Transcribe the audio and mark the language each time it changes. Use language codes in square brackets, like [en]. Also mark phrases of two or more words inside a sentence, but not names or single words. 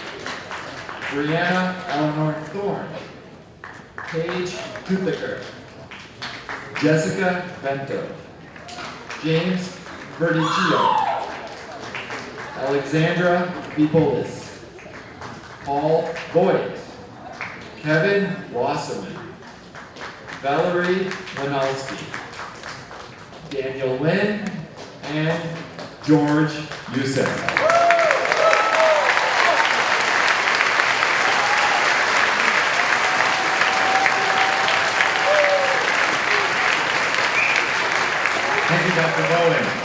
[en] Brianna Eleanor Thorne, Paige Kuthiker, Jessica Bento, James Verdicchio, Alexandra Bipolis, Paul Boyd, Kevin Wasserman, Valerie Winalski, Daniel Lynn, and George Youssef. Thank you, Dr. Bowen.